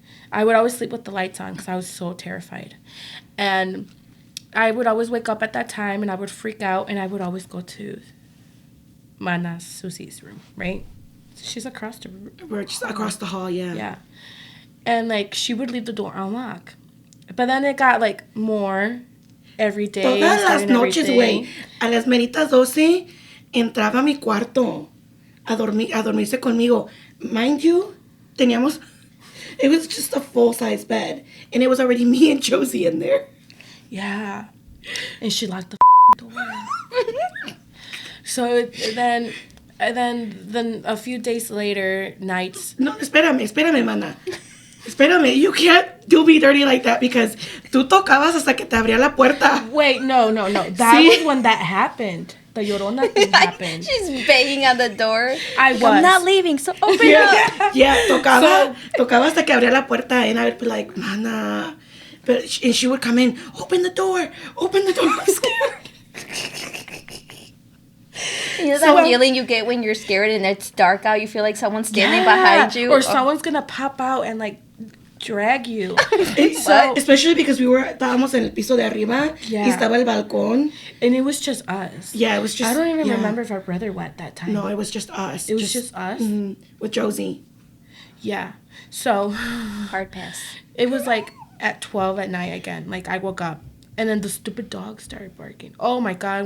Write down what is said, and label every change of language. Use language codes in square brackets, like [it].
[en] I would always sleep with the lights on because I was so terrified, and I would always wake up at that time, and I would freak out, and I would always go to Mana Susie's room, right? She's across the room. We're just across the hall, yeah. Yeah. And, like, she would leave the door unlocked. But then it got, like, more every day. [es] Todas las noches, güey, a las meritas 12, entraba a mi cuarto a dormirse conmigo. [en] Mind you, it was just a full-size bed. And it was already me and Josie in there. Yeah. And she locked the door. So then a few days later, nights. [es] No, espérame, mana. Espérame, [en] you can't do me dirty like that because [es] tú tocabas hasta que te abría la puerta. [en] Wait, no. That was when that happened. The Llorona thing happened. She's banging on the door. I was. I'm not leaving, so open up. Yeah, [es] tocaba hasta que abría la puerta [en] and I would be like, mana. And she would come in, open the door, I'm scared. You know that feeling you get when you're scared and it's dark out? You feel like someone's standing behind you. Or someone's going to pop out and, like, drag you. Especially because [es] estábamos en el piso de arriba. [en] Yeah. [es] Y estaba el balcón. [en] And it was just us. Yeah, it was just... I don't even remember if our brother went that time. No, it was just us. It was just us? Mm-hmm, with Josie. Yeah. So... Hard pass. It was, like, at 12 at night again. Like, I woke up. And then the stupid dog started barking. Oh, my God.